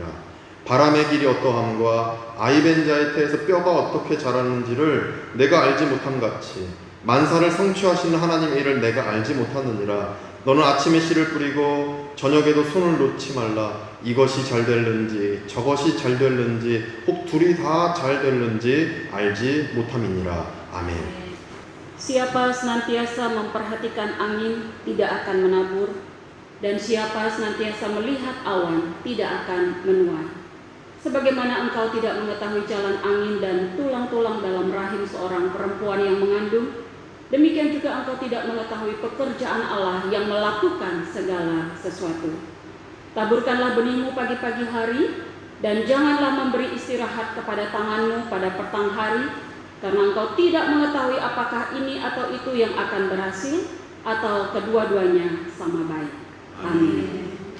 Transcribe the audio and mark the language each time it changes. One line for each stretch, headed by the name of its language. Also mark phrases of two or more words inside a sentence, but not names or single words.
Korean: 바람의 길이 어떠함과 아이벤 자의 태에서 뼈가 어떻게 자라는지를 내가 알지 못함 같이 만사를 성취하시는 하나님의 일을 내가 알지 못하느니라. 너는 아침에 씨를 뿌리고 저녁에도 손을 놓지 말라. 이것이 잘 될는지 저것이 잘 될는지 혹 둘이 다 잘 될는지 알지 못함이니라. 아멘.
Indonesian: Siapa senantiasa memperhatikan angin tidak akan menabur, dan siapa senantiasa melihat awan tidak akan menuai. Sebagaimana engkau tidak mengetahui jalan angin dan tulang-tulang dalam rahim seorang perempuan yang mengandung, demikian juga engkau tidak mengetahui pekerjaan Allah yang melakukan segala sesuatu. Taburkanlah benihmu pagi-pagi hari, dan janganlah memberi istirahat kepada tanganmu pada petang hari, karena engkau tidak mengetahui apakah ini atau itu yang akan berhasil, atau kedua-duanya sama baik. Amin.